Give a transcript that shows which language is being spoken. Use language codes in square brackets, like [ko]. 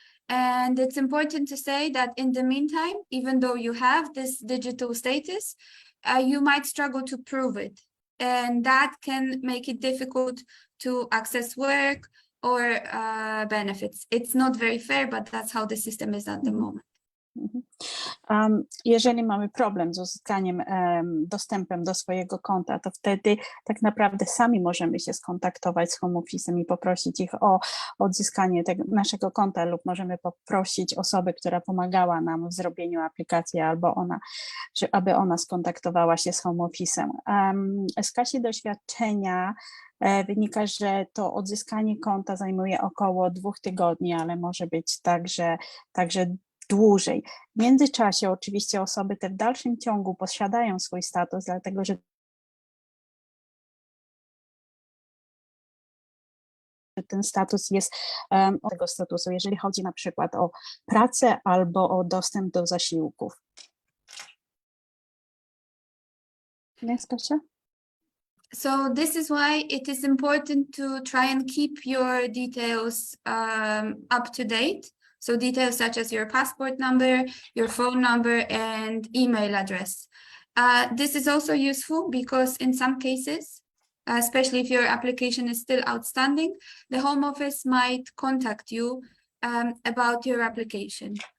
[en] And it's important to say that in the meantime, even though you have this digital status, you might struggle to prove it. And that can make it difficult to access work or benefits. It's not very fair, but that's how the system is at the moment. [pl] Jeżeli mamy problem z uzyskaniem dostępem do swojego konta, to wtedy tak naprawdę sami możemy się skontaktować z Home Office'em i poprosić ich o odzyskanie naszego konta, lub możemy poprosić osobę, która pomagała nam w zrobieniu aplikacji, aby ona skontaktowała się z Home Office'em. Z Kasi doświadczenia wynika, że to odzyskanie konta zajmuje około 2 tygodni, ale może być także dłużej. W międzyczasie oczywiście osoby te w dalszym ciągu posiadają swój status, dlatego że ten status jest od tego statusu, jeżeli chodzi na przykład o pracę albo o dostęp do zasiłków. Jest, Kasia? [en] So this is why it is important to try and keep your details up to date. So details such as your passport number, your phone number, and email address. This is also useful because in some cases, especially if your application is still outstanding, the Home Office might contact you about your application.